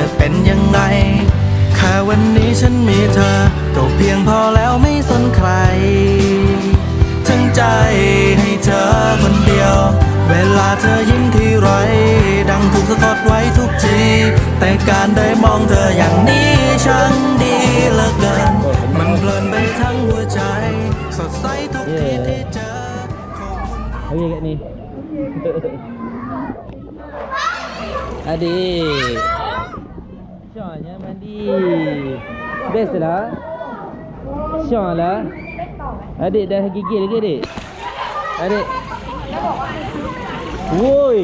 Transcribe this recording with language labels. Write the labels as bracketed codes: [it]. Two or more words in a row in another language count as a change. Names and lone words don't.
[th] เป็นยังไงแค่วันนี้ฉันมีเธอก็เพียงพอแล้วไม่สนใครทั้งใจให้เธอคนเดียวเวลาเธอยิ้มทีไรดังถูกสะกดไว้ทุกทีแต่การได้มองเธออย่างนี้ช่างดีเหลือเกินมันเพลินไปทั้งหัวใจสดใสทุกทีที่เจอ [ms] Okey kat ni. Adik. Syahnya mandi. Best lah. Syah lah. Adik dah gigil lagi adik. Adik. Woi.